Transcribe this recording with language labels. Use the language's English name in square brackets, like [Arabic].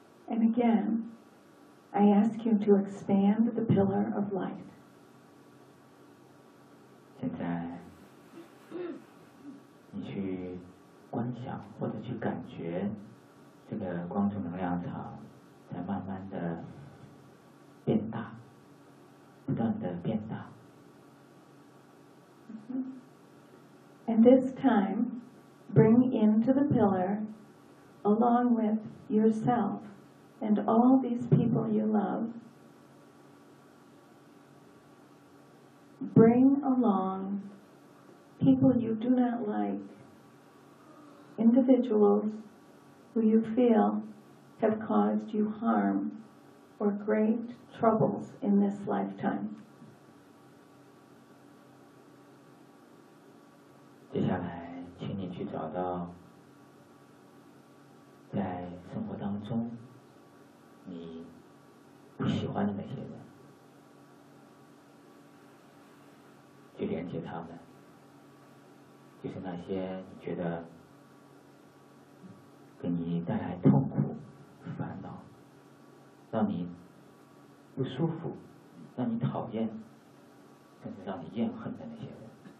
[English] And again, I ask you to expand the pillar of light. [Chinese] 现在你去观想或者去感觉这个光柱能量场在慢慢的变大，不断的变大。 [English] And this time, bring into the pillar along with yourself and all these people you love. Bring along people you do not like, individuals who you feel have caused you harm or great troubles in this lifetime. [Chinese] 接下来，请你去找到在生活当中你不喜欢的那些人。去连接他们，就是那些你觉得给你带来痛苦、烦恼，让你不舒服，让你讨厌，甚至让你厌恨的那些人，